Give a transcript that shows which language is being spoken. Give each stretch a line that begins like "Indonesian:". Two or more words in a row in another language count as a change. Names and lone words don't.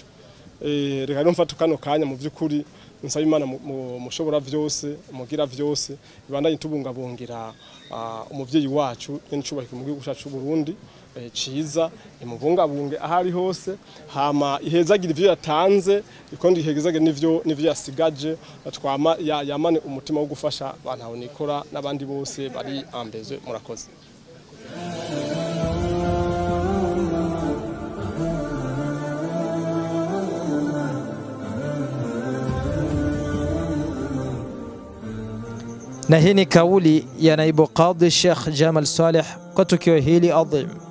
Rundi: Reka rero mfata kano kanya mu by'ukuri nsaba Imana mushobora vyose, mugira vyose, ibandanye tubungabungira umuvyeyi wacu n'icubahiro mu gihugu cyacu Burundi ciza, imubungabunge ahari hose, hama ihezagira ivyo yatanze, ikondi ihezage nivyo yasigaje, twama yamane umutima wo gufasha abantu aho nikora n'abandi bose bari ambeze. Murakoze.
Swahili: Na hii ni kauli ya naibu qadhi Sheikh Jamal Saleh kwa tukio hili adhim.